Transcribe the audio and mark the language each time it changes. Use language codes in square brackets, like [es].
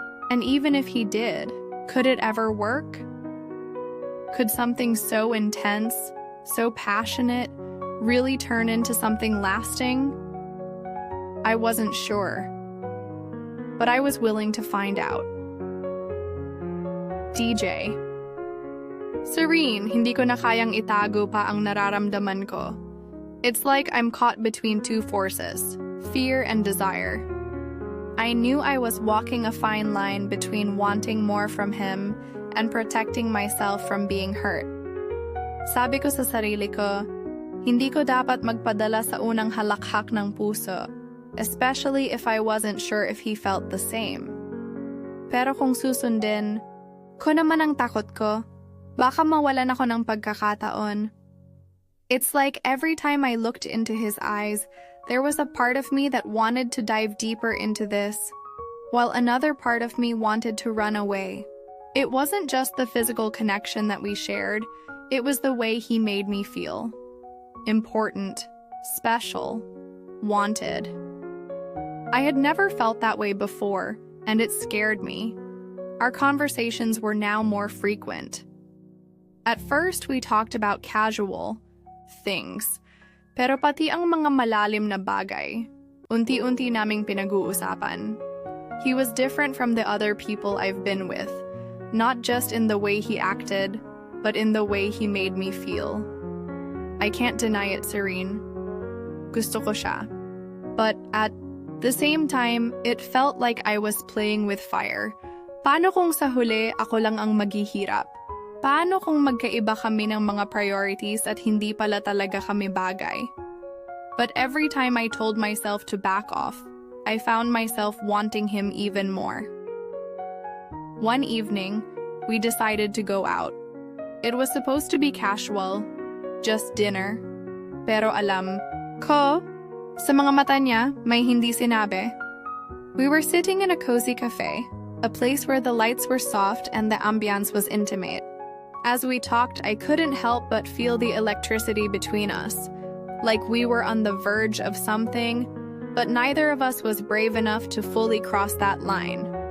[en] And even if he did, could it ever work? Could something so intense, so passionate, really turn into something lasting? I wasn't sure, but I was willing to find out. [tl] DJ. "Serene, hindi ko na kayang itago pa ang nararamdaman ko. [en] It's like I'm caught between two forces, fear and desire. I knew I was walking a fine line between wanting more from him and protecting myself from being hurt. [tl] Sabi ko sa sarili ko, hindi ko dapat magpadala sa unang halakhak ng puso, [en] especially if I wasn't sure if he felt the same. [tl] Pero kung susundin, ko naman ang takot ko, baka mawalan ako ng pagkakataon. [en] It's like every time I looked into his eyes, there was a part of me that wanted to dive deeper into this, while another part of me wanted to run away. It wasn't just the physical connection that we shared, it was the way he made me feel. Important, special, wanted. I had never felt that way before, and it scared me. Our conversations were now more frequent. At first, we talked about casual things, [tl] pero pati ang mga malalim na bagay, unti-unti naming pinag-uusapan. [en] He was different from the other people I've been with, not just in the way he acted, but in the way he made me feel. I can't deny it, Serene. [tl] Gusto ko siya. [en] But at the same time, it felt like I was playing with fire. [tl] Paano kung sa huli ako lang ang maghihirap? Paano kung magkaiba kami ng mga priorities at hindi pala talaga kami bagay? [en] But every time I told myself to back off, I found myself wanting him even more. One evening, we decided to go out. It was supposed to be casual, just dinner. [tl] Pero alam ko, sa mga mata niya, may hindi sinabi. [en] We were sitting in a cozy cafe, a place where the lights were soft and the ambiance was intimate. As we talked, I couldn't help but feel the electricity between us, like we were on the verge of something, but neither of us was brave enough to fully cross that line.